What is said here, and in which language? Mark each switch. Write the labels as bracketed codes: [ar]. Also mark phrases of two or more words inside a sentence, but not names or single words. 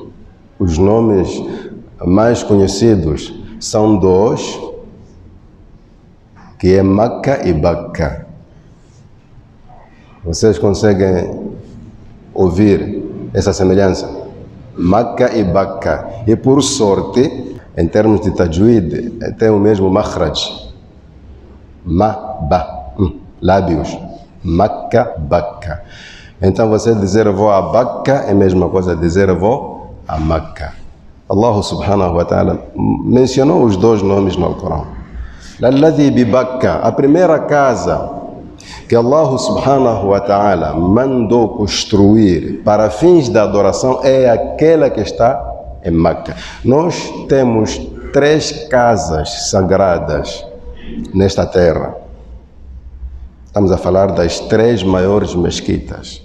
[pt] Os nomes mais conhecidos são dois, que é Meca e Bakka. Vocês conseguem ouvir essa semelhança? Meca e Bakka. E por sorte, em termos de tajwid, tem o mesmo makhraj. Ma-ba, lábios. Meca, Bakka. Então você dizer eu vou a Bakka é a mesma coisa dizer eu vou a Meca. Allah [ar] سبحانه وتعالى [pt] mencionou os dois nomes no Alcorão. [ar] للذي ببكة, [pt] a primeira casa que Allah [ar] سبحانه وتعالى [pt] mandou construir para fins de adoração é aquela que está em Meca. Nós temos 3 casas sagradas nesta terra. Estamos a falar das 3 maiores mesquitas.